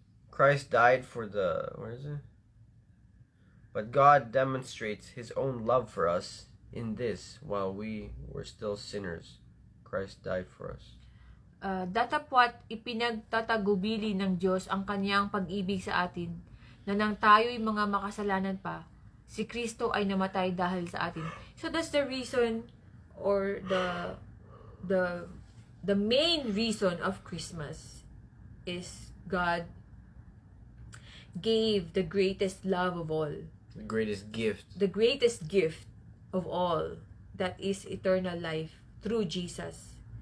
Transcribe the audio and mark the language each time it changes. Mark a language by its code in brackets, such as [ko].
[en] Christ died for the... Where is it? But God demonstrates his own love for us in this, while we were still sinners, Christ died for us. [tl] Datapwat ipinagtatagubili ng Diyos ang kanyang pag-ibig sa atin, na nang tayo'y mga makasalanan pa, si Kristo ay namatay dahil sa atin. [en] So that's the reason, or the main reason of Christmas is God gave the greatest love of all. The greatest gift. The greatest gift of all, that is eternal life through Jesus.